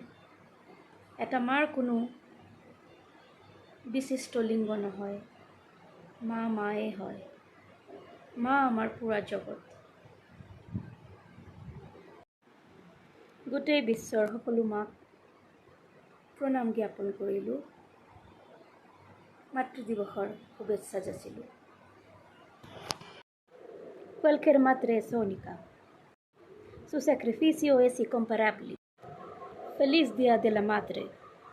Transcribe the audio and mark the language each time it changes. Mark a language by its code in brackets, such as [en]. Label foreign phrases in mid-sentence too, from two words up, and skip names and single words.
[as] এটা মাৰ কোনো বিশিষ্ট লিংগ নহয়, মা মায়ে হয়। মা আমাৰ পুৰা জগত। গোটেই বিশ্বৰ সকলো মাক প্ৰণাম জ্ঞাপন কৰিলোঁ, মাতৃ দিৱসৰ শুভেচ্ছা যাচিলোঁ। [es] Cualquier madre es única. Su sacrificio es incomparable. Feliz Día de la Madre.